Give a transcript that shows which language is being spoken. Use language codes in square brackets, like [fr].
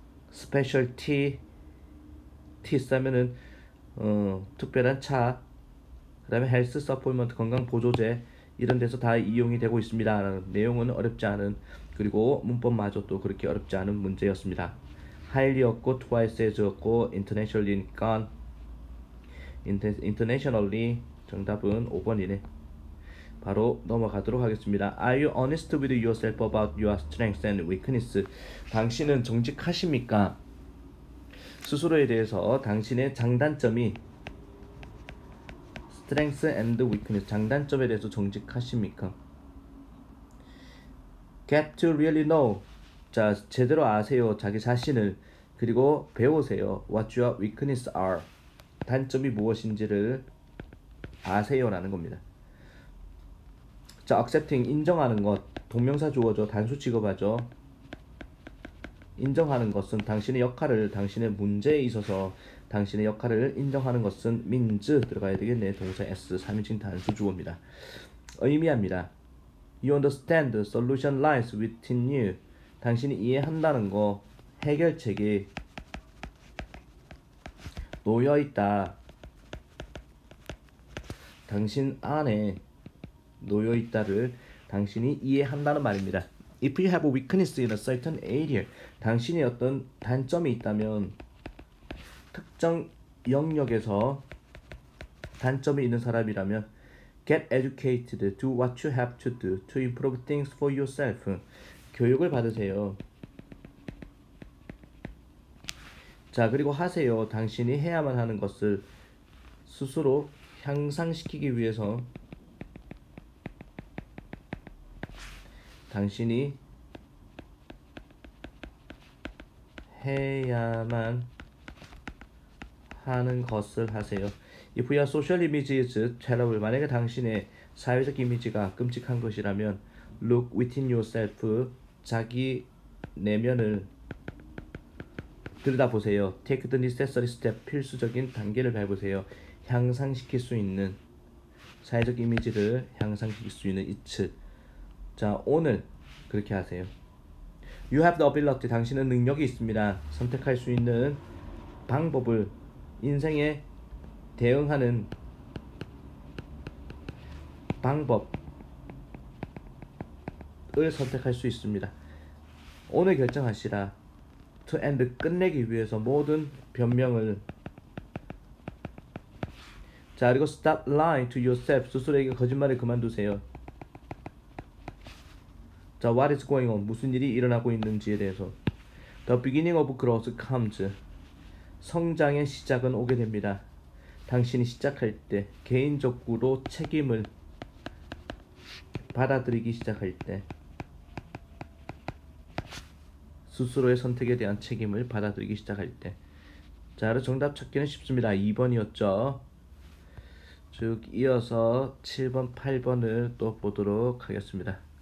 [ko] 스페셜 티 싸면은 특별한 차 그 다음에 헬스 서플먼트 건강 보조제 이런 데서 다 이용이 되고 있습니다. 내용은 어렵지 않은 그리고 문법마저도 그렇게 어렵지 않은 문제였습니다. highly였고 twice as였고 internationally니까 internationally 정답은 5번이네. 바로 넘어가도록 하겠습니다. [en] Are you honest with yourself about your strengths and weakness? [ko] 당신은 정직하십니까? 스스로에 대해서 당신의 장단점이 [en] strengths and weakness [ko] 장단점에 대해서 정직하십니까? [en] Get to really know [ko] 자 제대로 아세요 자기 자신을 그리고 배우세요 [en] what your weaknesses are [ko] 단점이 무엇인지를 아세요라는 겁니다. 자 accepting 인정하는 것 동명사 주어죠. 단수 취급하죠. 인정하는 것은 당신의 역할을 당신의 문제에 있어서 당신의 역할을 인정하는 것은 means 들어가야 되겠네. 동사 S 3인칭 단수 주어입니다. 의미합니다. [en] You understand the solution lies within you. [ko] 당신이 이해한다는 거 해결책이 놓여있다. 당신 안에 놓여있다를 당신이 이해한다는 말입니다. [en] If you have a weakness in a certain area, [ko] 당신이 어떤 단점이 있다면 특정 영역에서 단점이 있는 사람이라면 [en] get educated, do what you have to do to improve things for yourself. [ko] 교육을 받으세요. 자 그리고 하세요. 당신이 해야만 하는 것을 스스로 향상시키기 위해서 당신이 해야만 하는 것을 하세요. [en] If your social image is terrible, [ko] 만약에 당신의 사회적 이미지가 끔찍한 것이라면 [en] look within yourself, [ko] 자기 내면을 들여다보세요. [en] Take the necessary step, [ko] 필수적인 단계를 밟으세요. 향상시킬 수 있는 사회적 이미지를 향상시킬 수 있는 it. 자, 오늘 그렇게 하세요. [en] You have the ability, [ko] 당신은 능력이 있습니다. 선택할 수 있는 방법을, 인생에 대응하는 방법을 선택할 수 있습니다. 오늘 결정하시라. [en] To end, [ko] 끝내기 위해서 모든 변명을. 자, 그리고 [en] stop lying to yourself, [ko] 스스로에게 거짓말을 그만두세요. 자, [en] what is going on, [ko] 무슨 일이 일어나고 있는지에 대해서. [en] The beginning of growth comes, [ko] 성장의 시작은 오게 됩니다. 당신이 시작할 때, 개인적으로 책임을 받아들이기 시작할 때, 스스로의 선택에 대한 책임을 받아들이기 시작할 때. 자, 그래서 정답 찾기는 쉽습니다. 2번이었죠. 쭉 이어서 7번, 8번을 또 보도록 하겠습니다.